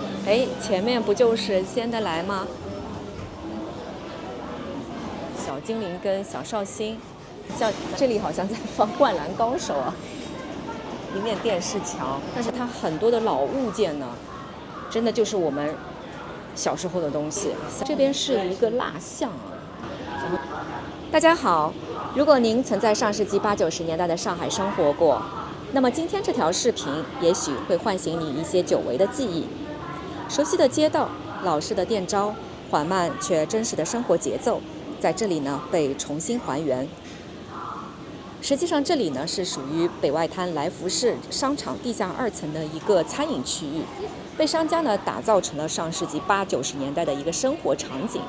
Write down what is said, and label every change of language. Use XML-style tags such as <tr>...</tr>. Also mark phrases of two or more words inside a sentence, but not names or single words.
<zh>哎，前面不就是仙得来吗？小精灵跟小绍兴，像这里好像在放《灌篮高手》啊，一面电视墙，但是它很多的老物件呢，真的就是我们小时候的东西。这边是一个蜡像啊。大家好，如果您曾在上世紀80、90年代的上海生活過，那麼今天這條視頻也許會喚醒你一些久違的記憶。熟悉的街道、老式的店招、緩慢卻真實的生活節奏，在這裡呢被重新還原。實際上，這裡呢是屬於北外灘來福士商場地下2層的一個餐飲區域，被商家呢打造成了上世紀80、90年代的一個生活場景。</zh>